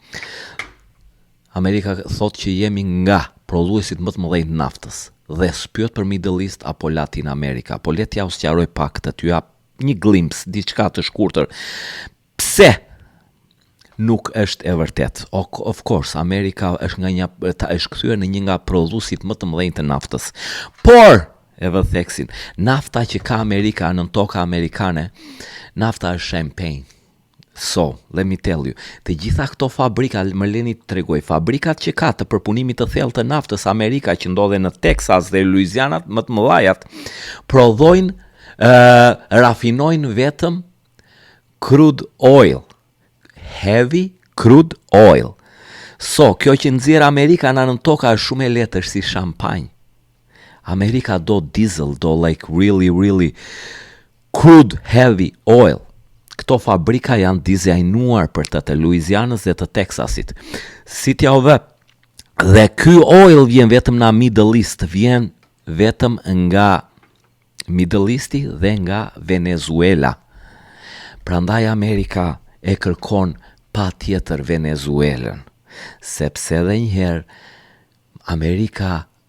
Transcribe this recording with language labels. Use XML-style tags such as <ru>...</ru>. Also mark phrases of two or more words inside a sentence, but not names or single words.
<sq>Amerika thot që jemi nga prodhuesit më të mëdhenj të naftës dhe s'pyet për Middle East apo Latin America, po le t'ja u sqaroj pak të t'ju jap një glimpse, diçka të shkurtër. Pse nuk është e vërtet?</sq> <en>Of course,</en> <sq>Amerika është kthyer në një nga prodhuesit më të mëdhenj të naftës. Por, e vë theksin, nafta që ka Amerika në toka amerikane, nafta është champagne.</sq> <en>So, let me tell you,</en> <sq>të gjitha këto fabrika, më leni të tregoj, fabrikat që ka të përpunimit të thellë të naftës Amerika që ndodhen në Texas dhe Louisiana, më të mëdhajat, prodhojnë, rafinojnë vetëm</sq> <en>crude oil, heavy crude oil.</en> <sq>So, kjo që nxjerr Amerika në toka është shumë e lehtë, është si shampanjë. Amerika do diesel, do</sq> <en>like really crude heavy oil.</en> <sq>Këto fabrika janë dizajnuar për të Louisianës dhe të Texasit. Si t'ja u vë? Dhe ky oil vjen vetëm nga Middle East, vjen vetëm nga Middle Easti dhe nga Venezuela. Prandaj Amerika e kërkon patjetër Venezuelën, sepse edhe një herë Amerika</sq>